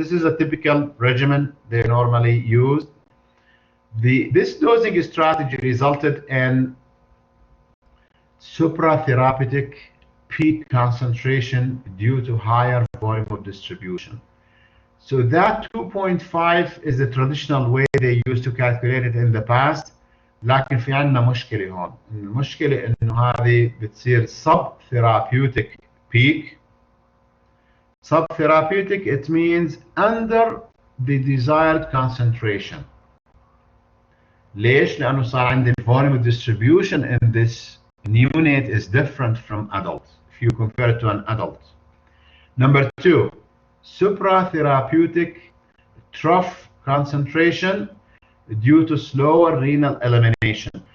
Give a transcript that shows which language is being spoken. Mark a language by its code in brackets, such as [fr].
[en] This is a typical regimen they normally used. This dosing strategy resulted in supratherapeutic peak concentration due to higher volume of distribution. So that 2.5 is the traditional way they used to calculate it in the past. [ar] لكن في عندنا مشكلة هون. المشكلة إنه هذه بتصير [en] sub-therapeutic peak. Sub-therapeutic, it means under the desired concentration. [ar] ليش؟ لأنه صار عندي [en] volume of distribution in this neonate is different from adults. if you compare it to an adult. Number two, supratherapeutic trough concentration due to slower renal elimination.